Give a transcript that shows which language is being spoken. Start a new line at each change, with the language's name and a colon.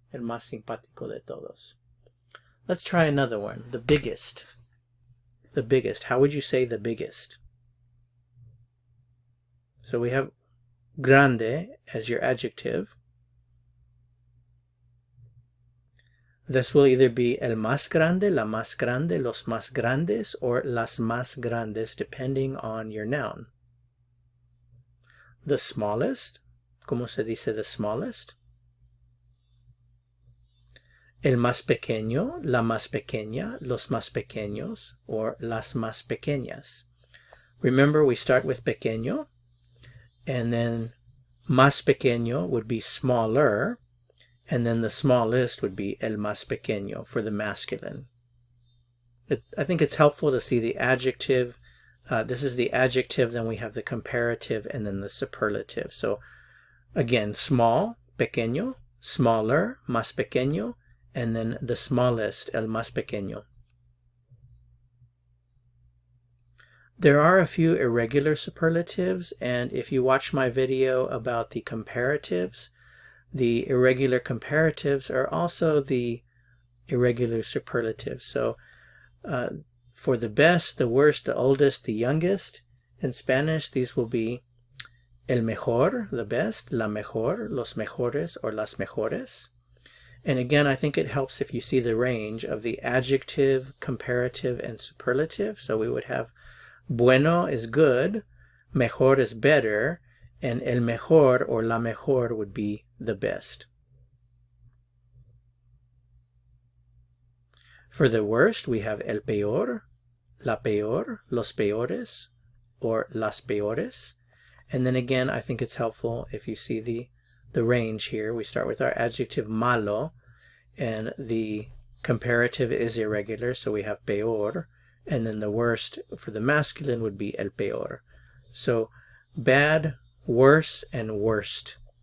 Spanish: El más simpático de todos.
English: Let's try another one. The biggest. The biggest. How would you say the biggest? So we have grande as your adjective. This will either be el más grande, la más grande, los más grandes, or las más grandes, depending on your noun. The smallest,
Spanish: ¿cómo se dice
English: the smallest?
Spanish: El más pequeño, la más pequeña, los más pequeños, or las más pequeñas.
English: Remember, we start with pequeño, and then más pequeño would be smaller, and then the smallest would be el más pequeño for the masculine. I think it's helpful to see the adjective. This is the adjective, then we have the comparative, and then the superlative. So again, small, pequeño, smaller, más pequeño, and then the smallest, el más pequeño. There are a few irregular superlatives, and if you watch my video about the comparatives, the irregular comparatives are also the irregular superlatives. So for the best, the worst, the oldest, the youngest, in Spanish, these will be el mejor, the best, la mejor, los mejores, or las mejores. And again, I think it helps if you see the range of the adjective, comparative, and superlative. So we would have bueno is good, mejor is better, and el mejor or la mejor would be the best. For the worst, we have el peor, la peor, los peores, or las peores. And then again, I think it's helpful if you see the range here. We start with our adjective malo, and the comparative is irregular, so we have peor, and then the worst for the masculine would be el peor. So bad, worse, and worst.